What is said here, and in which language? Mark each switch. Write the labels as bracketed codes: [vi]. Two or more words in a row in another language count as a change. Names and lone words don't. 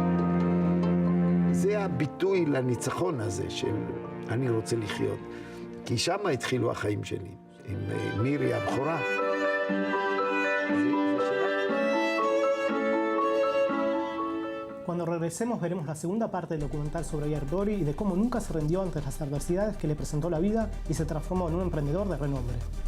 [he] זה הביטוי לניצחון הזה של אני רוצה לחיות. כי שם התחילו החיים שלי, עם מירי הבכורה. [es] Cuando regresemos veremos la segunda parte del documental sobre Yair Dori y de cómo nunca se rindió ante las adversidades que le presentó la vida y se transformó en un emprendedor de renombre.